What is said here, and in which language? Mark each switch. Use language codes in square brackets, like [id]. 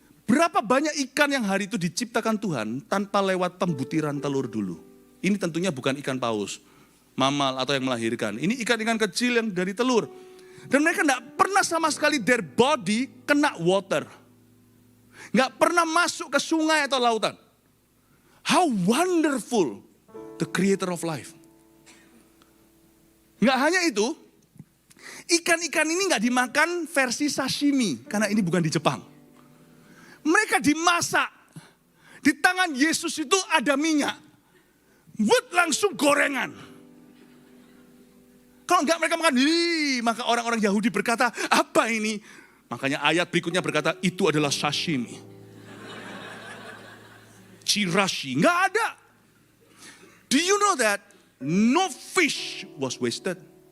[id] Berapa banyak ikan yang hari itu diciptakan Tuhan tanpa lewat pembutiran telur dulu. Ini tentunya bukan ikan paus, mamal atau yang melahirkan. Ini ikan-ikan kecil yang dari telur. Dan mereka tidak pernah sama sekali [en] their body [id] kena [en] water. [id] Nggak pernah masuk ke sungai atau lautan. [en] How wonderful the creator of life. [id] Nggak hanya itu, ikan-ikan ini nggak dimakan versi sashimi. Karena ini bukan di Jepang. Mereka dimasak. Di tangan Yesus itu ada minyak. Buat langsung gorengan. Kalau enggak mereka makan, maka orang-orang Yahudi berkata, apa ini? Makanya ayat berikutnya berkata, itu adalah sashimi. Chirashi, enggak ada. [en] Do you know that no fish was wasted?